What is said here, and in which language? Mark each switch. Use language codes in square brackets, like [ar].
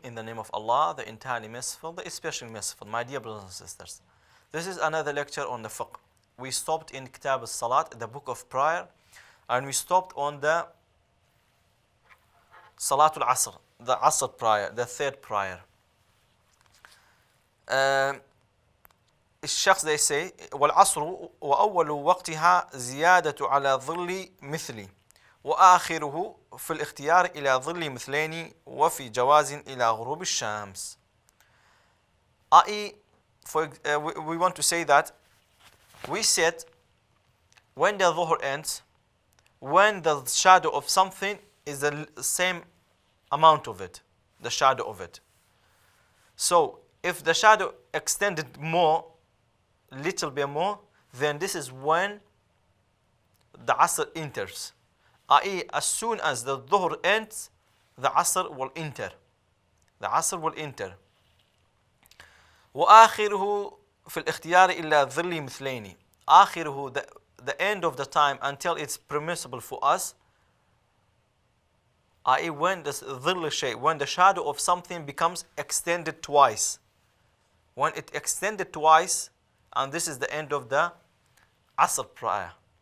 [en] In the name of Allah, the entirely merciful, the especially merciful. My dear brothers and sisters, this is another lecture on the fiqh. We stopped in Kitab al-Salat, the book of prayer, and we stopped on the Salatul Asr, the Asr prayer, the third prayer. [ar] الشخص [en] they say [ar] والعصر وأول وقتها زيادة على ظل مثلي وآخره في الاختيار إلى ظل مثلين وفي جواز إلى غروب الشمس. [en] i.e. we want to say that we said when the dhuhr ends, when the shadow of something is the same amount of it, the shadow of it. So if the shadow extended more, little bit more, then this is when the Asr enters. i.e. as soon as the Dhuhr ends, the Asr will enter. The Asr will enter. [ar] وآخره في الاختيار إلى ظل مثلين. [en] آخره, the end of the time until it's permissible for us, i.e. when the ظل shay, when the shadow of something becomes extended twice. When it extended twice, and this is the end of the Asr prayer.